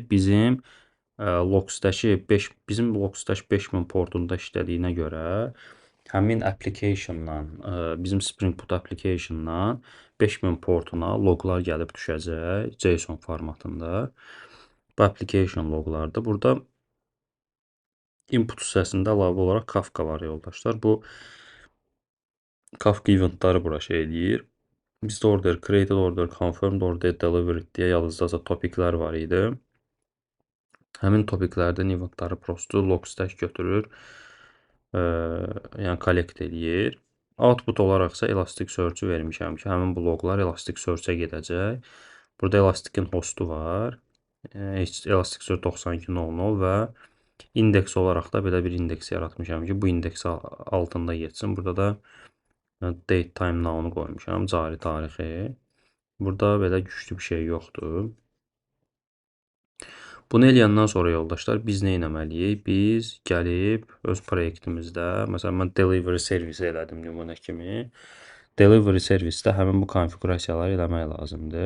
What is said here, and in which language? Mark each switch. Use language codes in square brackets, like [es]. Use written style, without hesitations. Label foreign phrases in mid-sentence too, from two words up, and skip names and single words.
[az] Bizim Logstash 5000 portunda işlədiyinə görə həmin application-dan, bizim Spring Boot application-dan 5000 portuna loqlar gəlib düşəcək JSON formatında. Bu application loqlardır. Burada input hissəsində əlavə olaraq Kafka var yoldaşlar. Bu Kafka eventləri bura şey eləyir. Bizdə order, created order, confirmed order, delivered deyə yalnızca topiklər var idi. Həmin topiklərdən eventləri prosto Logstash götürür, yəni kollekt eləyir. Output olaraqsa Elasticsearch-u vermişəm ki, həmin bu loqlar Elasticsearch-a gedəcək. Burada Elastic-in hostu var. Elasticsearch 9200 və indeks olaraq da belə bir indeks yaratmışam ki, bu indeks altında getsin. Burada da [en] date time now-nu [az] qoymuşam, cari tarixi. Burada belə güclü bir şey yoxdur. Bunu eləyəndən sonra yoldaşlar biz nə etməliyik? Biz gəlib öz proyektimizdə, məsələn mən delivery servisi elədim nümunə kimi. Delivery servisdə həmin bu konfiqurasiyaları eləmək lazımdır.